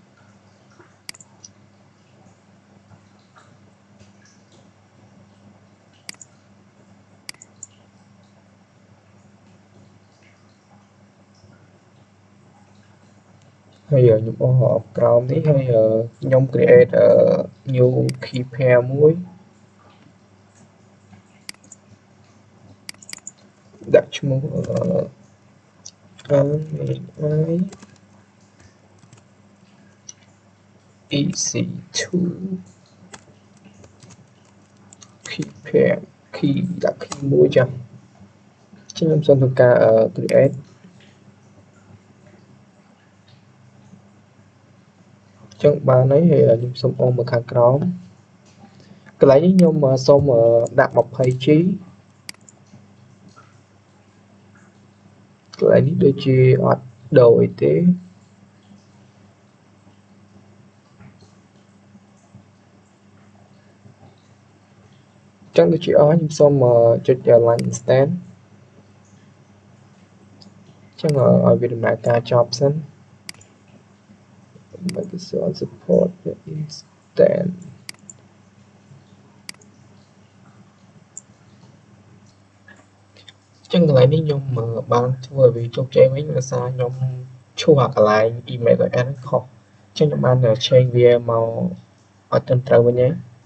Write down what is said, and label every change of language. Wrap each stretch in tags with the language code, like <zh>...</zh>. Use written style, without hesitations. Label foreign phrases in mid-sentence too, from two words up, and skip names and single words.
<km>ហើយខ្ញុំអស់ក្រោមនេះហើយខ្ញុំ</km> <en>create new key pair</en> <km>មួយ ដាក់ឈ្មោះ</km> <en>easy2 key pair key</en> <km>ដាក់ key មួយចាស់ខ្ញុំសូមធ្វើការ create ចឹងបានហើយខ្ញុំសូមអូសមកខាងក្រោមកន្លែងនេះខ្ញុំសូមដាក់ 20G កន្លែងនេះដូចជាអត់ដូរអីទេ ចឹងដូចជាអស់ខ្ញុំសូមចុច</km> <en>launch instant</en> <km>ចឹងឲ្យវាដំណើរការចប់សិន</km> <en>Microsoft support the instant</en> <km>ចឹងកន្លែងនេះខ្ញុំបានធ្វើឲ្យវាជោគជ័យវិញដោយសារខ្ញុំឈូសអាកន្លែង</km> <en>email address</en> <km>ខុសចឹងខ្ញុំបាន change វាមកឲ្យត្រឹមត្រូវវិញហើយ</km>